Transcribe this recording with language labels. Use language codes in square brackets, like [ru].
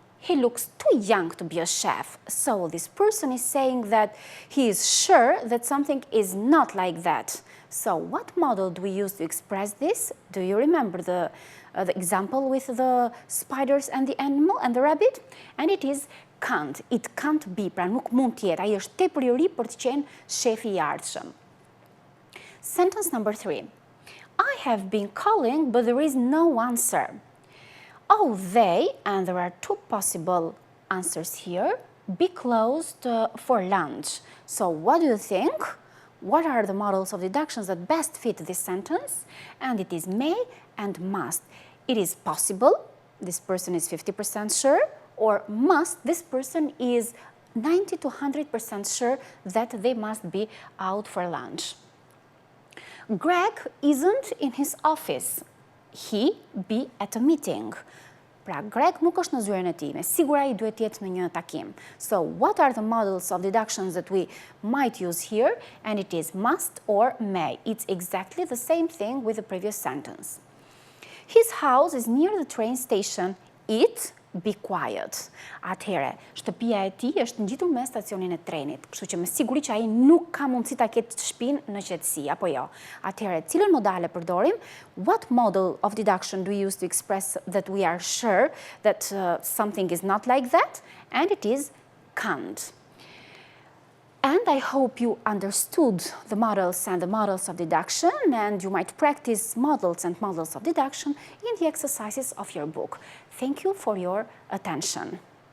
[en] He looks too young to be a chef. So this person is saying that he is sure that something is not like that. So what model do we use to express this? Do you remember the example with the spiders and the animal and the rabbit? And it is can't. It can't be. [sq] Pra nuk mund të jetë. Ai është tepër I ri për të qenë shefi I ardhshëm. [en] Sentence number 3. I have been calling, but there is no answer. Oh, they, and there are 2 possible answers here, be closed for lunch. So what do you think? What are the models of deductions that best fit this sentence? And it is may and must. It is possible, this person is 50% sure, or must, this person is 90 to 100% sure that they must be out for lunch. Greg isn't in his office. He be at a meeting. [sq] Pra, Greg nuk është në zyrën e tij, me sigura I duhet jetë në një takim. [en] So, what are the models of deductions that we might use here? And it is must or may. It's exactly the same thing with the previous sentence. His house is near the train station. It be quiet. [sq] Atëherë, shtëpia e tij është ngjitur me stacionin e trenit, kështu që me siguri që ai nuk ka mundësi ta ketë shtëpinë në qetësi, apo jo. Atëherë, cilën modale përdorim? [en] What model of deduction do we use to express that we are sure that something is not like that? And it is can't. And I hope you understood the models and the models of deduction, and you might practice models and models of deduction in the exercises of your book. Thank you for your attention.